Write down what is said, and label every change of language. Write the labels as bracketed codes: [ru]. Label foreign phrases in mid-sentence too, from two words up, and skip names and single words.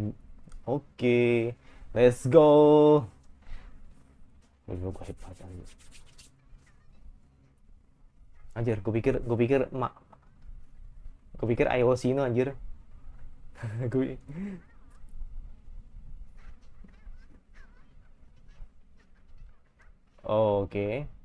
[id] Oke, [en] let's go. [id] Gue hebat anjir. Anjir, gue pikir Ayoshino anjir. gue Oke.